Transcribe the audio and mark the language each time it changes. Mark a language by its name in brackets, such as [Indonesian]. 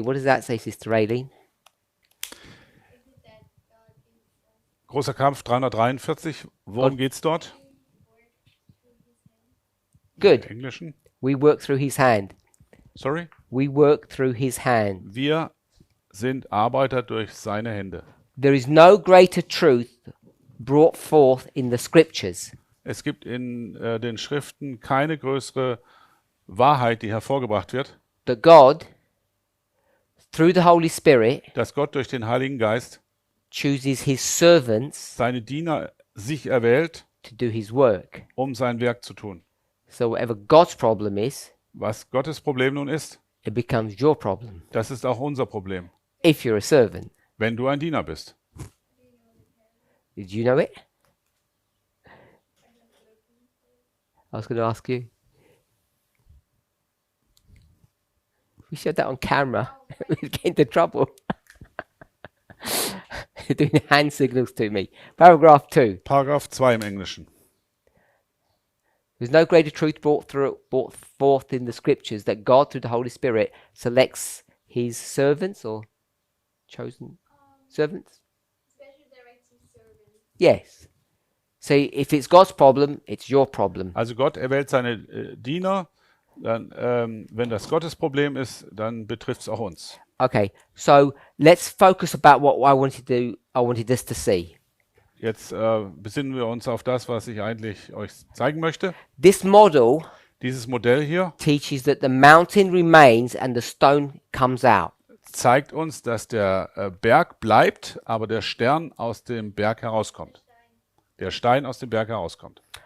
[English] What does that say, Sister Aileen? [German] Großer Kampf 343. Worum geht's dort? [English] Good. [German] Im Englischen. [English] We work through his hand. Sorry? We work through his hand. [German] Wir sind Arbeiter durch seine Hände. [English] There is no greater truth brought forth in the scriptures [German] Es gibt in den Schriften keine größere Wahrheit, die hervorgebracht wird, [English] that God, through the Holy Spirit, [German] dass Gott durch den Heiligen Geist [English] chooses his servants [German] seine Diener sich erwählt, [English] to do his work. [German] um sein Werk zu tun. [English] So whatever God's problem is, [German] Was Gottes Problem nun ist, [English] it becomes your problem [German] das ist auch unser Problem, [English] if you're a servant. [German] wenn du ein Diener bist. [English] Did you know it? I was going to ask you. We showed that on camera. We'd get into trouble. You're doing hand signals to me. Paragraph 2. [German] Paragraph 2 im Englischen. [English] There's no greater truth brought forth in the scriptures that God, through the Holy Spirit, selects his servants or chosen servants. Special directing servant. Yes. So if it's God's problem, it's your problem. [German] Also Gott erwählt seine Diener, dann, wenn das Gottes Problem ist, dann betrifft es auch uns. [English] Okay, so let's focus about what I wanted us to see. [German] Jetzt besinnen wir uns auf das, was ich eigentlich euch zeigen möchte. [English] This model [German] Dieses Modell hier [English] teaches that the mountain remains and the stone comes out. [German] zeigt uns, dass der Berg bleibt, aber der Stern aus dem Berg herauskommt. Der Stein aus dem Berg herauskommt.